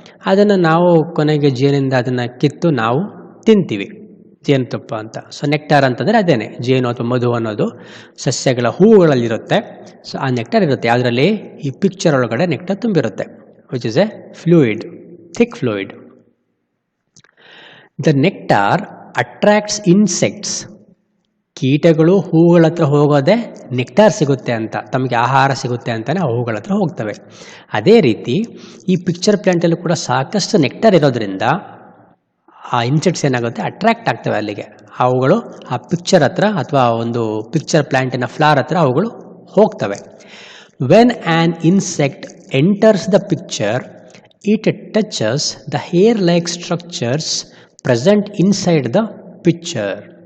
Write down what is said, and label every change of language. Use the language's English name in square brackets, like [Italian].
[Kannada] ಅದನ್ನು ನಾವು ಕೊನೆಗೆ ಜೇನಿಂದ ಅದನ್ನು ಕಿತ್ತು ನಾವು ತಿಂತೀವಿ, ಜೇನುತುಪ್ಪ ಅಂತ. ಸೊ ನೆಕ್ಟಾರ್ ಅಂತಂದರೆ ಅದೇನೆ, ಜೇನು ಅಥವಾ ಮಧು ಅನ್ನೋದು ಸಸ್ಯಗಳ ಹೂವುಗಳಲ್ಲಿರುತ್ತೆ. ಸೊ ಆ ನೆಕ್ಟಾರ್ ಇರುತ್ತೆ, ಅದರಲ್ಲಿ ಈ ಪಿಕ್ಚರ್ ಒಳಗಡೆ nectar ತುಂಬಿರುತ್ತೆ, [English] which is a fluid, thick fluid. The nectar attracts insects. [Kannada] ಕೀಟಗಳು ಹೂವುಗಳ ಹತ್ರ ಹೋಗೋದೇ ನೆಕ್ಟಾರ್ ಸಿಗುತ್ತೆ ಅಂತ, ತಮಗೆ ಆಹಾರ ಸಿಗುತ್ತೆ ಅಂತಲೇ ಹೂವುಗಳ ಹತ್ರ ಹೋಗ್ತವೆ. ಅದೇ ರೀತಿ ಈ ಪಿಕ್ಚರ್ ಪ್ಲ್ಯಾಂಟಲ್ಲೂ ಕೂಡ ಸಾಕಷ್ಟು ನೆಕ್ಟಾರ್ ಇರೋದ್ರಿಂದ ಆ ಇನ್ಸೆಕ್ಟ್ಸ್ ಏನಾಗುತ್ತೆ, ಅಟ್ರಾಕ್ಟ್ ಆಗ್ತವೆ ಅಲ್ಲಿಗೆ. ಅವುಗಳು ಆ ಪಿಕ್ಚರ್ ಹತ್ರ ಅಥವಾ ಒಂದು ಪಿಕ್ಚರ್ ಪ್ಲ್ಯಾಂಟಿನ ಫ್ಲವರ್ ಹತ್ರ ಅವುಗಳು ಹೋಗ್ತವೆ. [English] When an insect enters the picture, it touches the hair-like structures present inside the picture.